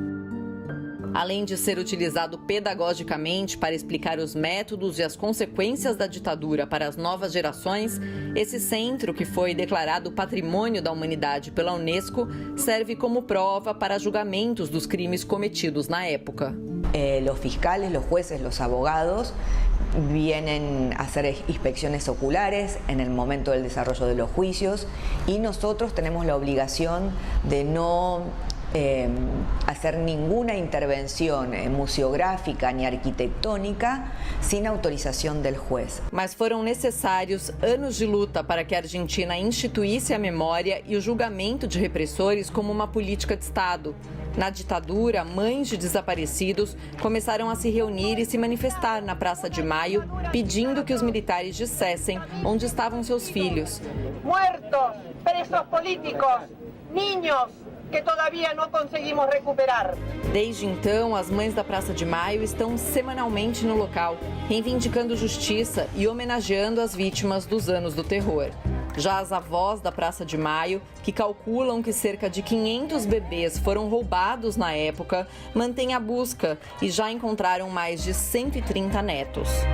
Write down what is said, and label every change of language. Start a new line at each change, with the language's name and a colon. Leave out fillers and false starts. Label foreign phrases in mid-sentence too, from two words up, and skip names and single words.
Portuguese: Além de ser utilizado pedagogicamente para explicar os métodos e as consequências da ditadura para as novas gerações, esse centro, que foi declarado Patrimônio da Humanidade pela Unesco, serve como prova para julgamentos dos crimes cometidos na época.
Spanish: Los fiscales, los jueces, los abogados vienen a hacer inspecciones oculares en el momento del desarrollo de los juicios y nosotros tenemos la obligación de no hacer ninguna intervención museográfica ni arquitectónica sin autorização del juez.
Portuguese: Mas foram necessários anos de luta para que a Argentina instituísse a memória e o julgamento de repressores como uma política de Estado. Na ditadura, mães de desaparecidos começaram a se reunir e se manifestar na Praça de Maio, pedindo que os militares dissessem onde estavam seus filhos.
Spanish: Muertos, presos políticos, niños que todavía
Portuguese: não conseguimos recuperar. Desde então, as mães da Praça de Maio estão semanalmente no local, reivindicando justiça e homenageando as vítimas dos anos do terror. Já as avós da Praça de Maio, que calculam que cerca de 500 bebês foram roubados na época, mantêm a busca e já encontraram mais de 130 netos.